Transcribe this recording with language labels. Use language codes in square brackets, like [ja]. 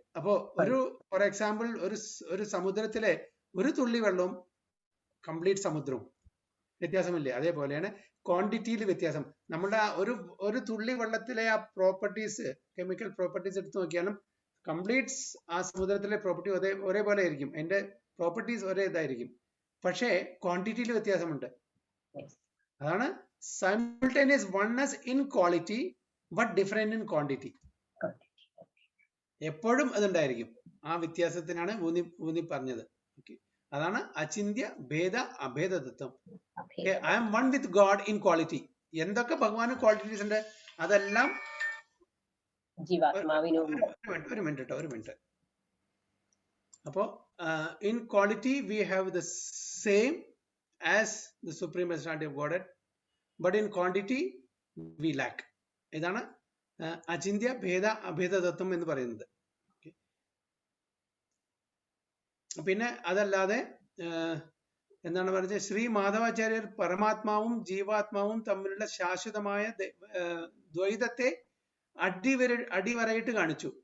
[ml] അപ്പോ for example ഒരു സമുദ്രത്തിലെ ഒരു തുള്ളി വെള്ളവും കംപ്ലീറ്റ് സമുദ്രവും വ്യത്യാസമില്ലേ? അതേപോലെയാണ് ക്വാണ്ടിറ്റിയിൽ വ്യത്യാസം. നമ്മുടെ ഒരു തുള്ളി വെള്ളത്തിലെ ആ പ്രോപ്പർട്ടീസ്, കെമിക്കൽ പ്രോപ്പർട്ടീസ് എടുത്ത് നോക്കിയാലും കംപ്ലീറ്റ് ആ സമുദ്രത്തിലെ പ്രോപ്പർട്ടി ഒരേപോലെ ആയിരിക്കും, അതിന്റെ പ്രോപ്പർട്ടീസ് ഒരേ ഇതായിരിക്കും. പക്ഷേ ക്വാണ്ടിറ്റിയിൽ വ്യത്യാസമുണ്ട്. അതാണ് [en] simultaneous oneness in quality but different in quantity. [ml] എപ്പോഴും അതുണ്ടായിരിക്കും. ആ വ്യത്യാസത്തിനാണ് ഊന്നി പറഞ്ഞത്. അതാണ് അചിന്യ ഭേദ അഭേദ തത്വം. [en] I am one with God in quality. [ml] എന്തൊക്കെ ഭഗവാന് ക്വാളിറ്റീസ് ഉണ്ട് അതെല്ലാം ജീവാത്മാവിനും ഒരു മിനിറ്റ്. അപ്പോ [en] in quality we have the same as the supreme personality of Godhead, but in quantity we lack. [ml] ഇതാണ് അചിന്ത്യ ഭേദ അഭേദ തത്വം എന്ന് പറയുന്നത്. പിന്നെ അതല്ലാതെ എന്താണ് പറഞ്ഞത്, ശ്രീ മാധവാചാര്യർ പരമാത്മാവും ജീവാത്മാവും തമ്മിലുള്ള ശാശ്വതമായ ദ്വൈതത്തെ അടിവരയിട്ട് കാണിച്ചു.